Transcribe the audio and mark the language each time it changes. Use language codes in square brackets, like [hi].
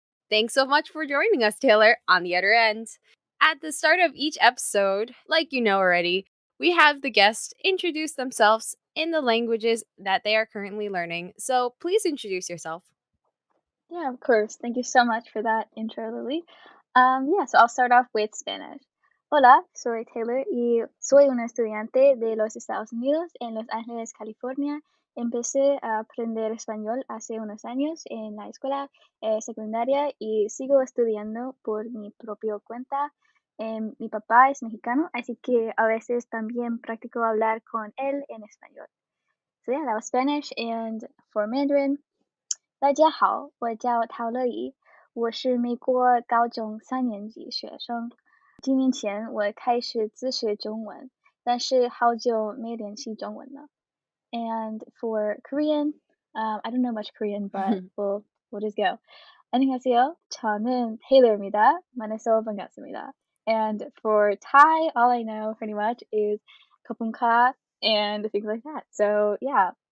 [en] Thanks so much for joining us, Taylor, on the other end. At the start of each episode, like you know already, we have the guests introduce themselves in the languages that they are currently learning. So please introduce yourself. Yeah, of course. Thank you so much for that intro, Lily. So I'll start off with Spanish. [es] Hola, soy Taylor y soy una estudiante de los Estados Unidos en Los Ángeles, California. Empecé a aprender español hace unos años en la escuela secundaria y sigo estudiando por mi propia cuenta. Mi papá es mexicano, así que a veces también practico hablar con él en español. [en] So yeah, that was Spanish. And for Mandarin, [zh] 大家好，我叫陶乐怡，我是美国高中3年级学生。几年前我开始自学中文，但是好久没练习中文了。 [en] And for Korean, I don't know much Korean, but we'll just go. [ko] 안녕하세요. 저는 Taylor입니다. 만나서 반갑습니다. [en] And for Thai, all I know pretty much is kapunka and things like that. So yeah.